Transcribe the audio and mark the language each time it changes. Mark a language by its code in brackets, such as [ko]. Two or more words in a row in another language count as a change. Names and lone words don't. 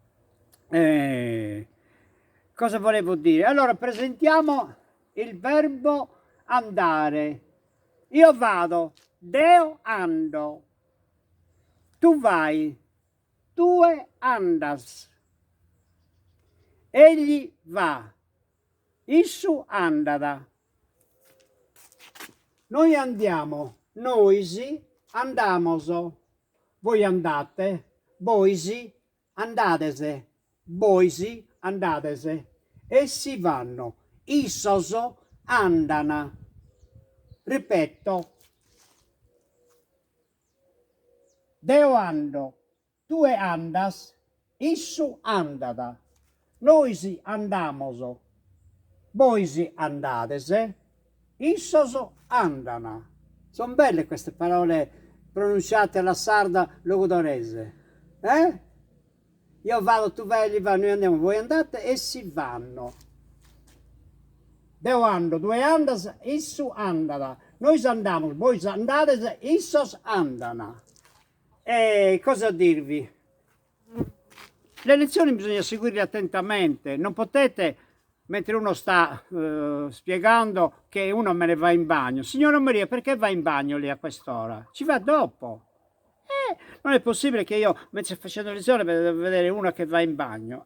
[it] Cosa volevo dire? Allora, presentiamo il verbo andare. Io vado, [sc] deo ando. [it] Tu vai, [sc] tue andas. [it] Egli va, [sc] issu andada. [it] Noi andiamo, [sc] noisi andamoso. [it] Voi andate, [sc] boisi andadese. Boisi andadese. [it] Essi vanno, [sc] issoso andana. Ripeto, deo ando, tue andas, issu andada. Noisi andamoso, boisi andadese, issoso andana. [it] Sono belle queste parole pronunciate alla sarda logudorese. Io vado, tu vai, egli va, noi andiamo, voi andate, essi vanno. [sc] Deo ando, due andas, issu andana. [it] Noi andiamo, voi andate, [sc] issos andana. [it] E cosa dirvi? Le lezioni bisogna seguirle attentamente, non potete, mentre uno sta spiegando, che uno me ne va in bagno. Signora Maria, perché va in bagno lì a quest'ora? Ci va dopo. Non è possibile che io, mentre facendo lezione, devo vedere una che va in bagno.